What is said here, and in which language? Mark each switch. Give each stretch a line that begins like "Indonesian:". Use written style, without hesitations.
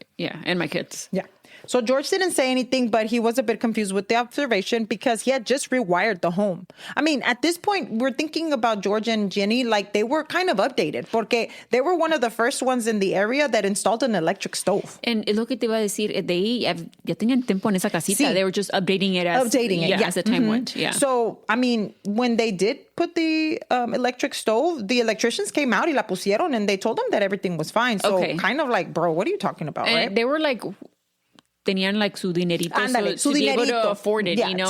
English: Yeah. And my kids. Yeah. So George didn't say anything, but he was a bit confused with the observation because he had just rewired the home. I mean, at this point, we're thinking about George and Jennie like they were kind of updated porque they were one of the first ones in the area that installed an electric stove.
Spanish: And es lo que te iba a decir, ya tenían tiempo en esa casita. Sí.
English: They were just updating it as the time went. Yeah. So, I mean, when they did put the electric stove, the electricians came out
Spanish: y la pusieron
English: and they told them that everything was fine. So kind of like, bro, what are you talking about, and right? They were like...
Spanish: Tenían like su dinerito,
English: to be able to afford it, you know?